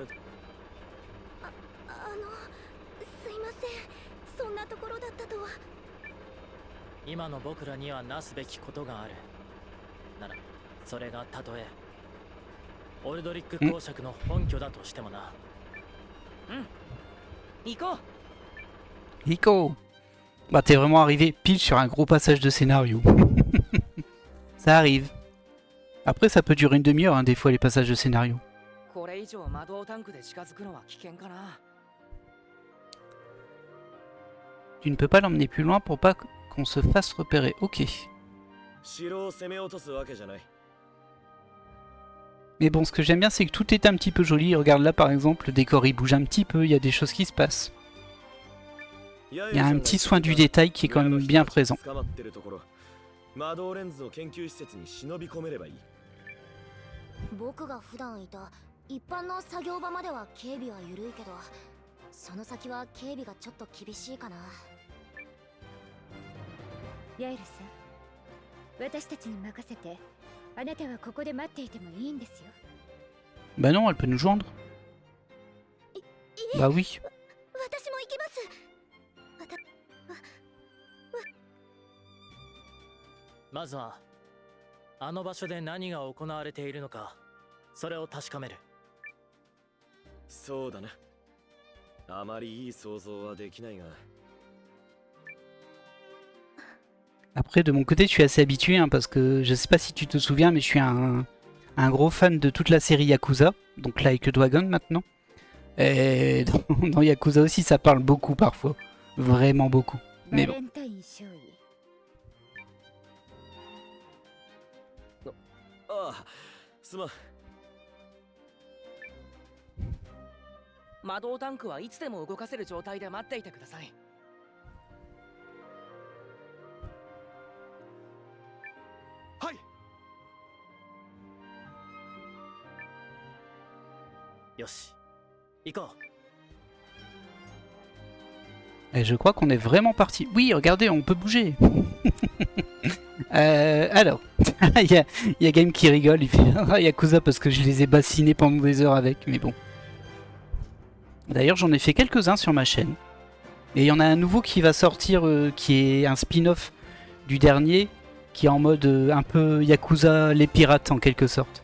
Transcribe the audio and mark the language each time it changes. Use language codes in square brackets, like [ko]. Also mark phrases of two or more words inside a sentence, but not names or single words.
[ja] すいません。そんなところだったとは。今の僕らにはなすべきことがある。なら、それがたとえオルドリック公爵の本拠だとしてもな。うん。行こう。 [fr] Nico. Bah t'es vraiment arrivé pile sur un gros passage de scénario. Ça arrive. Après ça peut durer une demi-heure hein, des fois les passages de scénario. [ja] これ以上魔導タンクで近づくのは危険かな。 [fr] Tu ne peux pas l'emmener plus loin pour pas qu'on se fasse repérer. Ok. [ja] 城を攻め落とすわけじゃない。 [fr] Mais bon, ce que j'aime bien, c'est que tout est un petit peu joli. Regarde là, par exemple, le décor il bouge un petit peu, il y a des choses qui se passent. Il y a un petit soin du détail qui est quand même bien présent. [ja] 捕まってるところ、魔導レンズの研究施設に忍び込めればいい。僕が普段いた一般の作業場までは警備は緩いけど、その先は警備がちょっと厳しいかな。ヤイルさん、私たちに任せて、あなたはここで待っていてもいいんですよ。 [fr] Bah non, elle peut nous joindre. Bah oui. [ja] 私も行きます。まずはあの場所で何が行われているのか、それを確かめる。そうだな。あまりいい想像はできないが。 [fr] Après, de mon côté, je suis assez habitué hein, parce que je sais pas si tu te souviens, mais je suis un gros fan de toute la série Yakuza, donc Like a Dragon maintenant. Et dans Yakuza aussi, ça parle beaucoup parfois, vraiment beaucoup. [ja] バ [fr] Mais [ja] レ [fr] bon. [ja] ンタイン少尉。ああ、すまん。魔導タンクはいつでも動かせる状態で待っていてください。はい。よし、行こ [fr] Et je crois qu'on est vraiment parti. Oui, regardez, on peut bouger. Alors, il y a Game qui rigole, il fait ah, Yakuza parce que je les ai bassinés pendant des heures avec, mais bon. D'ailleurs, j'en ai fait quelques-uns sur ma chaîne. Et il y en a un nouveau qui va sortir, qui est un spin-off du dernier, qui est en mode un peu Yakuza les pirates en quelque sorte.